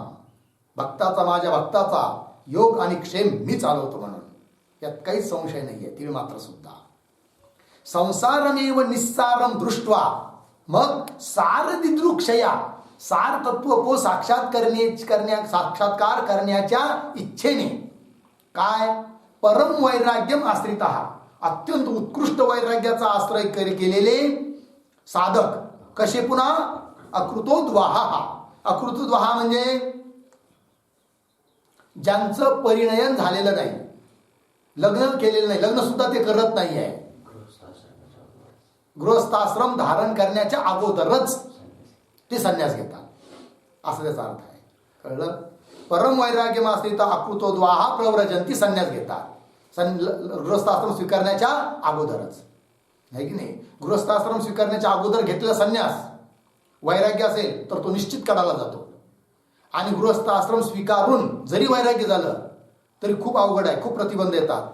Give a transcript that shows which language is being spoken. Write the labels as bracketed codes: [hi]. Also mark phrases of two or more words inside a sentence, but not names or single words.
[mr] भक्ताचा, माझ्या भक्ताचा योग आणि क्षेम मी चालवतो म्हणून. यात काहीच संशय नाहीये, तीळ मात्र सुद्धा. [sa] संसारमेव निस्सारम दृष्ट्वा, [mr] मग सारदिद्रुक्षया, सार तत्व को साक्षात्कार करण्याच्या इच्छेने काय? [sa] परम वैराग्यम आश्रिता, [mr] अत्यंत उत्कृष्ट वैराग्याचा आश्रय केलेले साधक. कसे? पुन्हा अकृतोद्वहा. अकृतोद्वहा म्हणजे ज्यांचं परिणयन झालेलं नाही, लग्न केलेलं नाही, लग्न सुद्धा ते करत नाही आहे, गृहस्थाश्रम धारण करण्याच्या अगोदरच ते संन्यास घेतात, असं त्याचा अर्थ आहे. कळलं? [sa] परम वैराग्यम आश्रिता अकृतोद्वहा प्रव्रजन्ति, [mr] संन्यास घेतात गृहस्थाश्रम स्वीकारण्याच्या अगोदरच, आहे की नाही? गृहस्थाश्रम स्वीकारण्याच्या अगोदर घेतलेला संन्यास वैराग्य असेल तर तो निश्चित काढायला जातो. आणि गृहस्थाश्रम स्वीकारून जरी वैराग्य झालं तरी खूप अवघड आहे, खूप प्रतिबंध येतात.